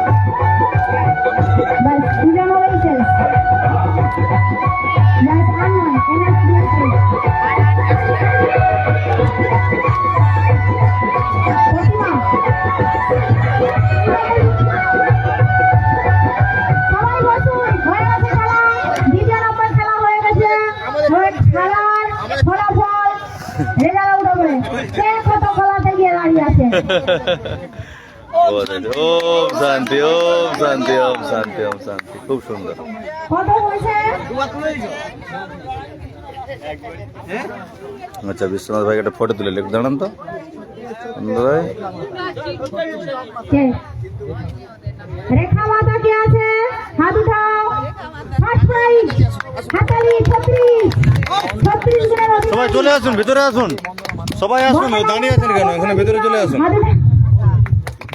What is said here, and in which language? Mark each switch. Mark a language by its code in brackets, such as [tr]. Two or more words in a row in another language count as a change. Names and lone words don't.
[bn] বাস দুজন হলেই শেষ বাস আর নয় এনার দিয়ে শেষ প্রতিমা সবাই বসুন হয়ে গেছে খেলা দ্বিতীয় নম্বর খেলা হয়ে গেছে খেলার ফলাফল রেজাল্ট উঠবে কে কত খেলাতে গিয়ে দাঁড়িয়ে আছে [hi] बहुत अच्छा ओम शांति ओम शांति ओम शांति ओम शांति खूब सुंदर [bn] কত হয়েছে [hi] अच्छा विश्वनाथ भाई का फोटो तुले लिख देना तो भाई [bn] কে রেখা মাতা কে আছে হাত উঠাও [en] first prize [bn] হাতালি 36 জনের সবাই চলে আসুন ভিতরে আসুন সবাই আসুন দাঁড়িয়ে আছেন কেন এখানে ভিতরে চলে আসুন